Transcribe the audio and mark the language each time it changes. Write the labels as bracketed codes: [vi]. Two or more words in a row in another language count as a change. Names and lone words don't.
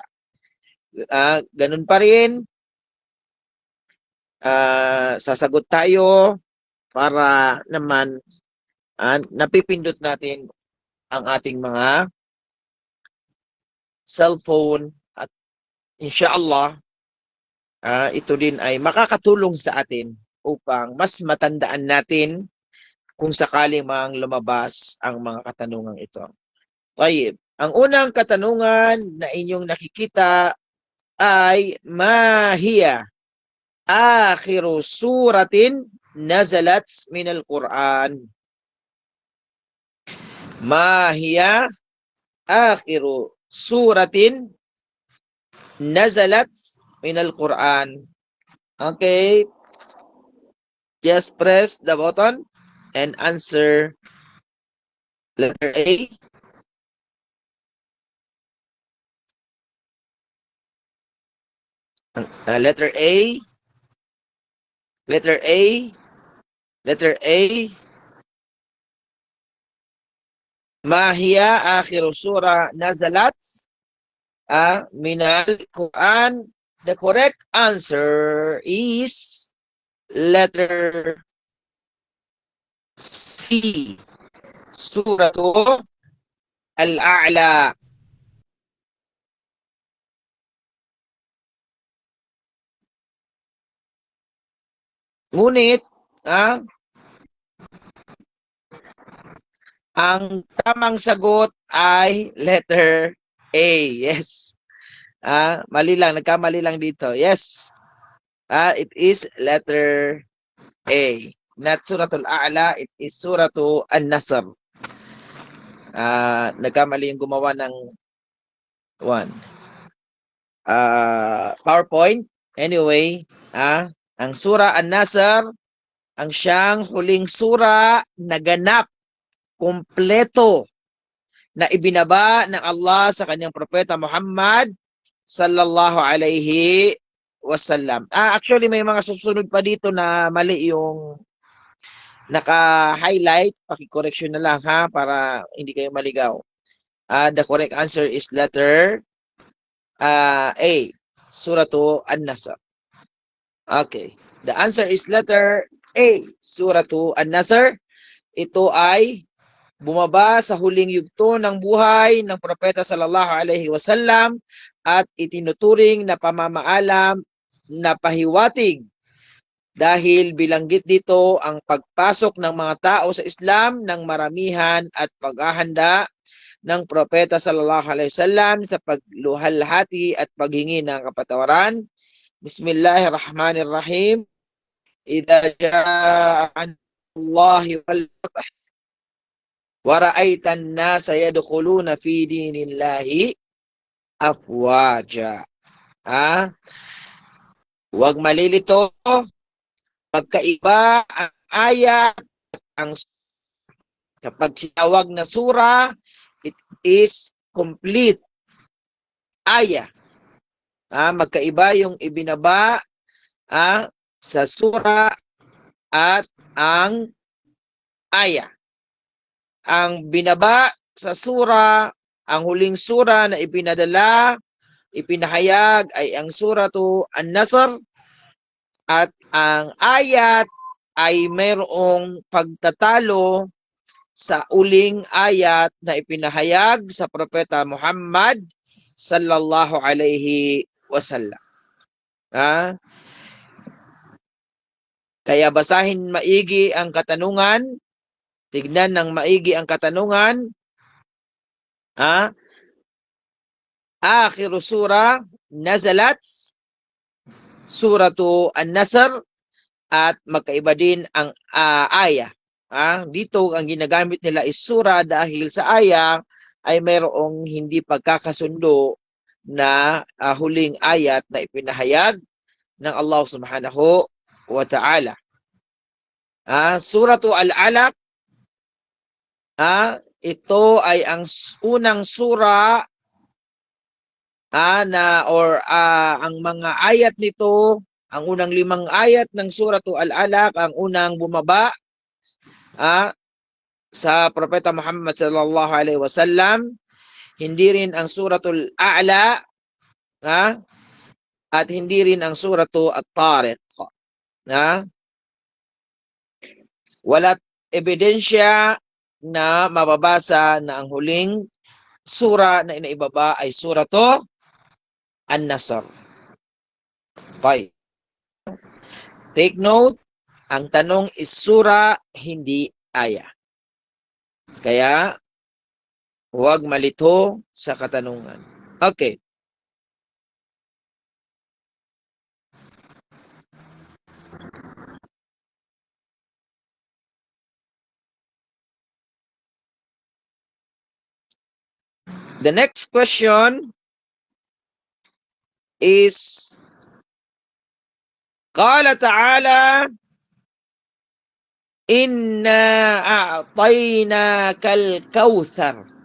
[tl] Ganun pa rin, sasagot tayo para naman napipindot natin ang ating mga cellphone at inshallah ito din ay makakatulong sa atin upang mas matandaan natin kung sakaling mang lumabas ang mga katanungan ito. Tayyib. Ang unang katanungan na inyong nakikita ay [ar] ما هي آخر سورة نزلت من القرآن. ما هي آخر سورة نزلت من القرآن. [en] Okay. Just press the button and answer letter A. Letter A. Letter A. Letter A. ما هي آخر سورة نزلت من القرآن? The correct answer is letter C. Surah Al-A'la. [tl] Ngunit, ang tamang sagot ay [en] letter A. [tl] Yes. Mali lang. Nagkamali lang dito. [en] Yes. It is letter A. Not Suratul A'la. It is Suratul An-Nasr. [tl] Nagkamali yung gumawa ng PowerPoint. Anyway, ang Surah An-Nasr, ang siyang huling sura na ganap, kompleto, na ibinaba ng Allah sa kanyang propeta Muhammad [ar] صلى الله عليه وسلم. [tl] Actually, may mga susunod pa dito na mali yung naka-highlight. Paki-correction na lang para hindi kayo maligaw. [en] The correct answer is letter A. Suratu An-Nasr. Okay. The answer is letter A. Suratu An-Nasr. [tl] Ito ay bumaba sa huling yugto ng buhay ng propeta [ar] صلى الله عليه وسلم [tl] at itinuturing na pamamaalam na pahiwatig dahil bilanggit dito ang pagpasok ng mga tao sa Islam ng maramihan at paghahanda ng propeta [ar] صلى الله عليه وسلم [tl] sa pagluhalhati at paghingi ng kapatawaran. [ar] بسم الله الرحمن الرحيم. إذا جاء الله والفتح ورأيت الناس يدخلون في دين الله أفواجا. [tl] Huwag malilito, magkaiba ang ayat, ang kapag sinawag na sura, [en] it is complete ayah. [tl] Magkaiba yung ibinaba sa sura at ang aya. Ang binaba sa sura, ang huling sura na ipinahayag ay ang suratu An-Nasr, at ang ayat ay mayroong pagtatalo sa uling ayat na ipinahayag sa Propeta Muhammad [ar] صلى الله عليه وسلم. [tl] Kaya basahin maigi ang katanungan, tignan ng maigi ang katanungan. [ar] آخر سورة نزلت, suratu An-Nasr, [tl] at magkaiba din ang aya. Dito ang ginagamit nila is sura dahil sa aya ay mayroong hindi pagkakasundo na huling ayat na ipinahayag ng Allah [ar] سبحانه وتعالى. [tl] Suratu Al-Alaq, ito ay ang unang sura ang mga ayat nito, ang unang 5 ayat ng suratu Al-Alaq, ang unang bumaba sa Propeta Muhammad [ar] صلى الله عليه وسلم. [tl] Hindi rin ang suratul A'la, at hindi rin ang suratu At-Tariq. Wala ebidensya na mababasa na ang huling sura na inaibaba ay suratu An-Nasr. Okay. [en] Take note, [tl] ang tanong is sura, hindi aya. Kaya, huwag malito sa katanungan. [en] Okay. The next question is, [ar] قال تعالى إنا أعطيناك الكوثر.